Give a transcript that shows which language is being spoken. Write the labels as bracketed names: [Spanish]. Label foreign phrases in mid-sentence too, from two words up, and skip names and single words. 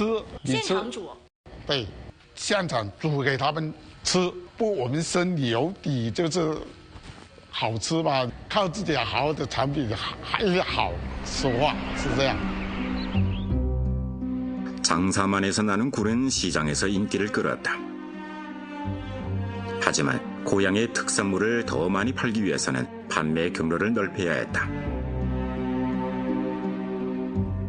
[Chinese] 现场煮。对，现场煮给他们吃，不，我们心里有底，就是好吃吧，靠自己好的产品还是好，实话是这样。 [Korean] 장사만에서 나는 굴은 시장에서 인기를 끌었다. 하지만 고향의 특산물을 더 많이 팔기 위해서는 판매 경로를 넓혀야 했다.